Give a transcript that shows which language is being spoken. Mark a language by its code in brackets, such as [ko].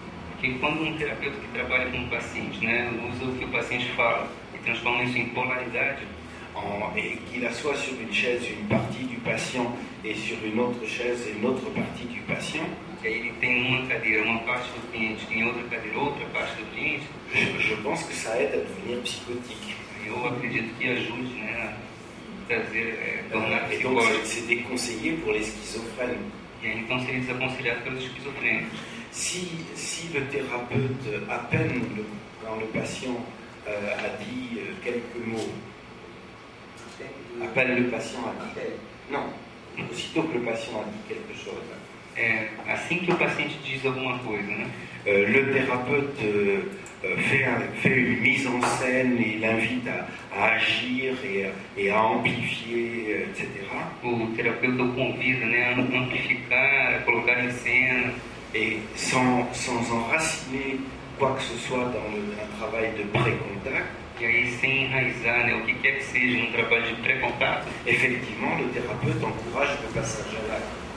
[pt] Porque quando terapeuta que trabalha com um paciente, né, usa o que o paciente fala e transforma isso em polaridade, [fr] Et qu'il assoit sur une chaise une partie du patient et sur une autre chaise une autre partie du patient, [pt] que aí ele tem uma cadeira, uma parte do cliente, tem outra cadeira, outra parte do cliente, [fr] je pense que ça aide à devenir psychotique. [pt] eu acredito que ajude, né, a trazer, tornar [fr] Et donc [pt] psicótico. [fr] c'est déconseillé pour les schizophrènes. [pt] E aí então seria desaconselhado pelos esquizofrênicos. [fr] Si le thérapeute, à peine quand le patient a dit quelques mots, à peine le patient a dit, non, aussitôt que le patient a dit quelque chose, [pt] Assim que o paciente diz alguma coisa, né, [fr] le thérapeute fait une mise en scène et l'invite à agir et à amplifier, etc. [pt] o terapeuta o convida, né, a amplificar, a colocar em cena, [fr] Et sans enraciner quoi que ce soit dans un travail de pré-contact, [pt] e aí sem enraizar, né, o que quer que seja no trabalho de pré-contato, [fr] effectivement, le thérapeute encourage le passage à l'acte.